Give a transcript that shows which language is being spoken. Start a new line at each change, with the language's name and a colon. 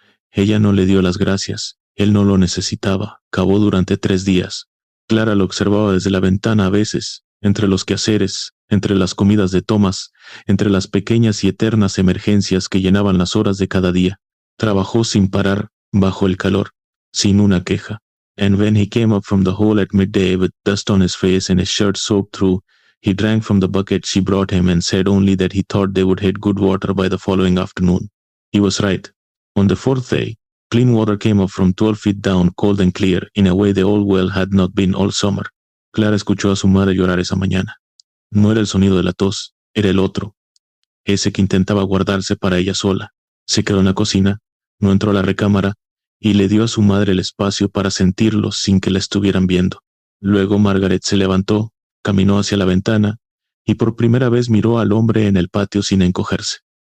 Spanish: Ella no le dio las gracias. Él no lo necesitaba. Cavó durante 3 días. Clara lo observaba desde la ventana a veces, entre los quehaceres, entre las comidas de Thomas, entre las pequeñas y eternas emergencias que llenaban las horas de cada día. Trabajó sin parar, bajo el calor, sin una queja.
English: And when he came up from the hole at midday with dust on his face and his shirt soaked through, he drank from the bucket she brought him and said only that he thought they would hit good water by the following afternoon. He was right. On the 4th day, clean water came up from 12 feet down, cold and clear, in a way the old well had not been all summer.
Spanish: Clara escuchó a su madre llorar esa mañana. No era el sonido de la tos, era el otro, ese que intentaba guardarse para ella sola. Se quedó en la cocina, no entró a la recámara, y le dio a su madre el espacio para sentirlo sin que la estuvieran viendo. Luego Margaret se levantó, caminó hacia la ventana, y por primera vez miró al hombre en el patio sin encogerse.